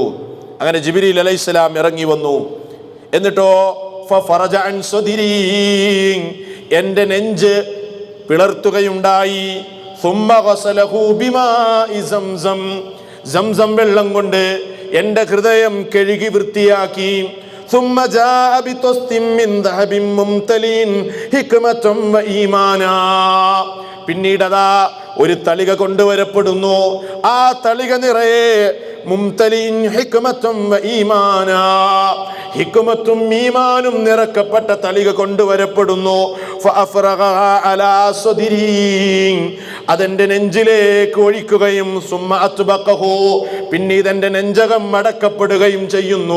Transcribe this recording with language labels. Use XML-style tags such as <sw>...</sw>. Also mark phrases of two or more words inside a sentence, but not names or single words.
<ml>അങ്ങനെ ജിബ്രീൽ അലൈഹിസ്സലാം ഇറങ്ങി വന്നു. എന്നിട്ടോ</ml> <ar>ففرج عن صدري,</ar> <ml>എൻ്റെ നെഞ്ച് പിളർത്തുകയുണ്ടായി.</ml> <ar>ثم غسله بماء زمزم,</ar> <ml>സംസം വെള്ളം കൊണ്ട് എൻ്റെ ഹൃദയം കഴുകി വൃത്തിയാക്കി.</ml> <ar>ثم جاء بطست من ذهب ممتلئ حكمة وإيمانا,</ar> <ml>പിന്നീട് അതാ ഒരു തളിക കൊണ്ടുവരപ്പെടുന്നു. ആ തളിക നിറയെ</ml> <ar>ممتلئ حكمة وإيمانا,</ar> <ml>ഹിക്മത്തും ഈമാനും നിറക്കപ്പെട്ട തളിക കൊണ്ടുവരപ്പെടുന്നു.</ml> <ar>فأفرغ على صدري,</ar> <ml>അതെന്റെ നെഞ്ചിലേക്ക് ഒഴിക്കുകയും,</ml> <ar>ثم أطبقه,</ar> <ml>പിന്നീട് എൻ്റെ നെഞ്ചകം അടക്കപ്പെടുകയും ചെയ്യുന്നു.</ml>